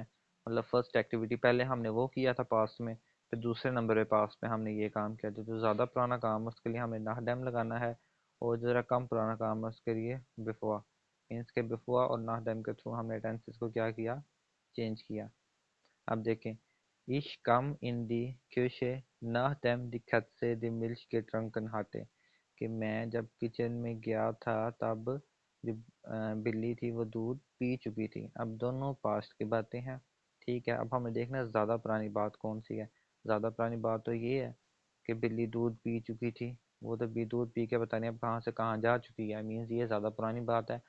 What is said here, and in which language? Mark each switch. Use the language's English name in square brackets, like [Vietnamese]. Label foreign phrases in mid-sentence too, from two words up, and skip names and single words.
[Hindi] मतलब [English] first activity [Hindi] पहले हमने वो किया था पास्ट में, फिर दूसरे नंबर पे पास्ट में हमने ये काम किया था। जो ज़्यादा पुराना काम है उसके लिए हमें नाह डैम लगाना है, और जो ज़रा कम पुराना काम है उसके लिए बिफोर। मीन्स के बिफोर और नाह डैम के थ्रू हमने टेंसेस को क्या किया, चेंज किया। अब देखें [German] Ich kam in die Küche nachdem die Katze die Milch getrunken hatte, [Hindi] कि मैं जब किचन में गया था तब जो बिल्ली थी वो दूध पी चुकी थी। अब दोनों पास्ट की बातें हैं। ठीक है, अब हमें देखना है ज़्यादा पुरानी बात कौन सी है। ज़्यादा पुरानी बात तो ये है कि बिल्ली दूध पी चुकी थी। वो तो भी दूध पी के पता नहीं अब कहाँ से कहाँ जा चुकी है, मीन्स ये ज़्यादा पुरानी बात है।